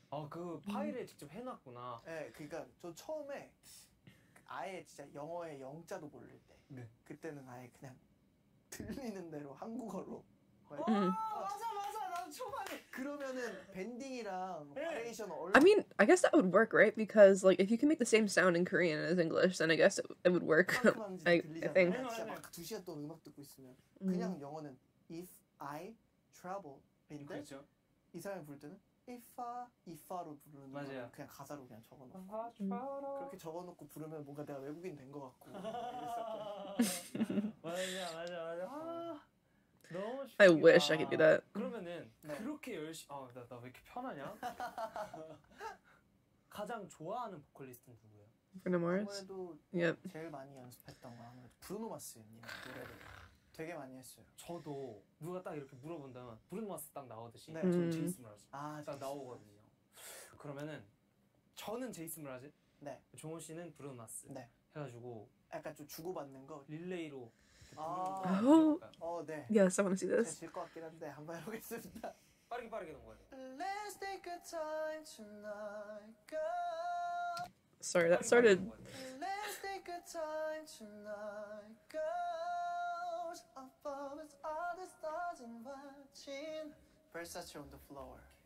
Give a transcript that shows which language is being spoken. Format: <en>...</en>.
<ko>아 그 파일에 직접 해놨구나. 네, 그러니까 저 처음에 아예 진짜 영어의 영자도 모를 때 네. 그때는 아예 그냥 들리는 대로 한국어로 맞아 나도 초반에 그러면은 밴딩이랑 바리에이션</ko> <en>I mean, I guess that would work, right? Because like if you can make the same sound in Korean as English, then I guess it would work. I think.</en> <ko>진짜 막 2시간 동안 음악 듣고 있으면 그냥 영어는</ko> <en>if I travel인데</en> <ko>그렇죠. 이 사람이 부를 때는 if로 부르는 맞아요. 거를 그냥 가사로 그냥 적어놓고 그렇게 적어놓고 부르면 뭔가 내가 외국인 된 것 같고 이랬었거든요. 맞아. 너무</ko> <en>I wish I could do that.</en> <ko>그러면은 네. 그렇게 열심히 나 왜 이렇게 편하냐? 가장 좋아하는 보컬리스트는 누구예요?</ko> <en>Bruno Mars.</en> <ko>아무래도</ko> <en>Yep.</en> <ko>제일 많이 연습했던 건 아무래도 브루노 마스님 노래를 되게 많이 했어요. 저도 누가 딱 이렇게 물어본다면 브루노 마스 딱 나오듯이 네. 저는 제이슨 브라즈 아, 딱 나오거든요. 그러면은 저는 제이슨 브라즈, 네. 종호 씨는 브루노 마스 네. 해가지고 약간 좀 주고받는 거. 릴레이로 아. 네.</ko> <en>Yes, I want to see</en> <ko>제가</ko> <en>this.</en> <ko>질 것 같긴 한데 한번 해보겠습니다. 빠르게 넘어가야 돼.</ko> <en>Let's take a time tonight, girl. Sorry, that started. Let's take a time tonight, girls. Above us all the stars and watching. Versace on the floor.</en>